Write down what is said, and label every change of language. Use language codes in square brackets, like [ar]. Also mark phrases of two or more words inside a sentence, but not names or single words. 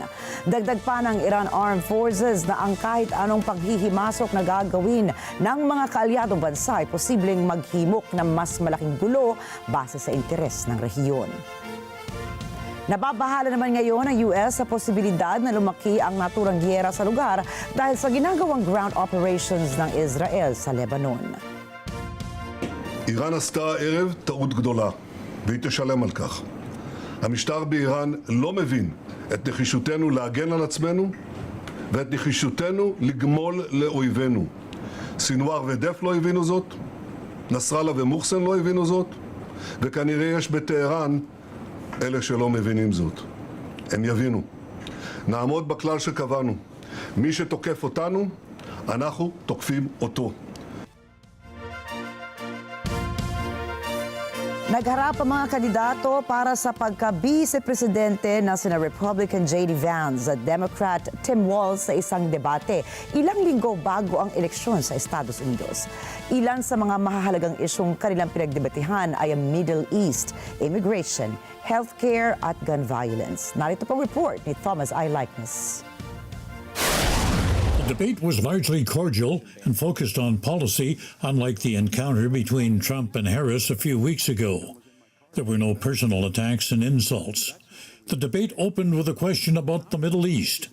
[tl] Dagdag pa ng Iran Armed Forces na ang kahit anong paghihimasok na gagawin ng mga kaalyadong bansa ay posibleng maghimok ng mas malaking gulo base sa interes ng rehiyon. Nababahala naman ngayon ang US sa posibilidad na lumaki ang naturang giyera sa lugar dahil sa ginagawang [en] ground operations [tl] ng Israel sa Lebanon. [he] איראן עשתה הערב טעות גדולה, והיא תשלם על כך. המשטר באיראן לא מבין את נחישותנו להגן על עצמנו ואת נחישותנו לגמול לאויבינו. סינואר ודף לא הבינו זאת, נסראללה ומוחסן לא הבינו זאת, וכנראה יש בטהרן אלה שלא מבינים זאת. הם יבינו. נעמוד בכלל שקבענו. מי שתוקף אותנו, אנחנו תוקפים אותו. [tl] Nagharap ang mga kandidato para sa pagka-vice-presidente na sina Republican J.D. Vance at Democrat Tim Walz sa isang debate ilang linggo bago ang eleksyon sa Estados Unidos. Ilan sa mga mahahalagang isyong kanilang pinagdebatehan ay ang Middle East, [en] immigration, healthcare [tl] at [en] gun violence. [tl] Narito pang report ni Thomas I. Likeness. [en] The debate was largely cordial and focused on policy, unlike the encounter between Trump and Harris a few weeks ago. There were no personal attacks and insults. The debate opened with a question about the Middle East.